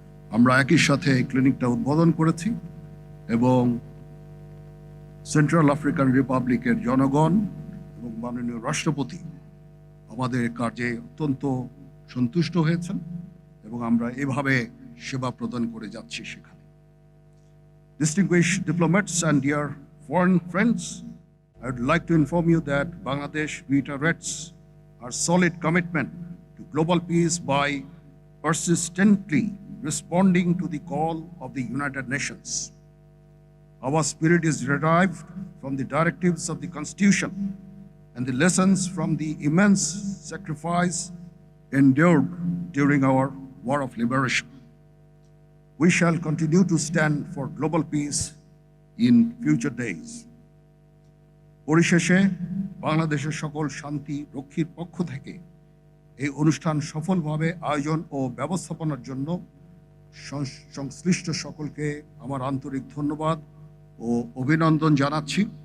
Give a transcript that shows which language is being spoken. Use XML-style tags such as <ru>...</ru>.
<bn>আমরা একই সাথে এই ক্লিনিকটা উদ্বোধন করেছি এবং সেন্ট্রাল আফ্রিকান রিপাবলিকের জনগণ এবং মাননীয় রাষ্ট্রপতি আমাদের কার্যে অত্যন্ত সন্তুষ্ট হয়েছেন এবং আমরা এভাবে সেবা প্রদান করে যাচ্ছি সেখানে।</bn> <en>Distinguished diplomats and dear foreign friends, I would like to inform you that Bangladesh reiterates our solid commitment to global peace by persistently responding to the call of the United Nations. Our spirit is derived from the directives of the Constitution and the lessons from the immense sacrifice endured during our War of Liberation. We shall continue to stand for global peace in future days.</en> <bn>পরিশেষে বাংলাদেশের সকল শান্তি রক্ষীর পক্ষ থেকে এই অনুষ্ঠান সফলভাবে আয়োজন ও ব্যবস্থাপনার জন্য সংশ্লিষ্ট সকলকে আমার আন্তরিক ধন্যবাদ ও অভিনন্দন জানাচ্ছি।</bn>